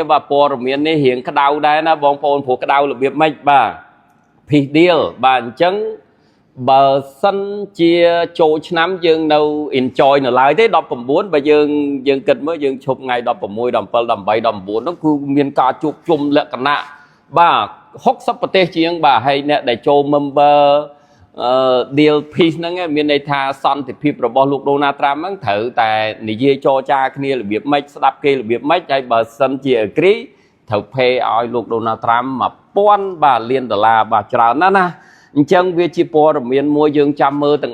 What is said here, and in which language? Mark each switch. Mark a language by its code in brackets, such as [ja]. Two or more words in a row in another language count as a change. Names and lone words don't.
[km] បាទព័ត៌មាននេះរៀងក្តៅដែរណាបងប្អូនព្រោះក្តៅរបៀបម៉េចបាទ [en] peace deal [km] បាទអញ្ចឹងបើសិនជាចូលឆ្នាំយើងនៅ enjoy នៅឡើយទេ19បើយើងគិតមើលយើងឈប់ថ្ងៃ16 17 18 19ហ្នឹងគឺមានការជួបជុំលក្ខណៈបាទ60ប្រទេសជាងបាទហើយអ្នកដែលចូល [en] member deal peace [km] ហ្នឹងមានន័យថាស ន្តិភាពរបស់លោកដូណាល់ត្រាំហ្នឹងត្រូវតែនិយាយចរចាគ្នារបៀបម៉េចស្ដាប់គេរបៀបម៉េចហើយបើសិនជា agree ត្រូវ pay ឲ្យលោកដូណាល់ត្រាំ$1000បាទលានបាទច្រើនណាស់ណាអញ្ចឹងវាជាព័ត៌មានមួយយើងចាំមើលទាំង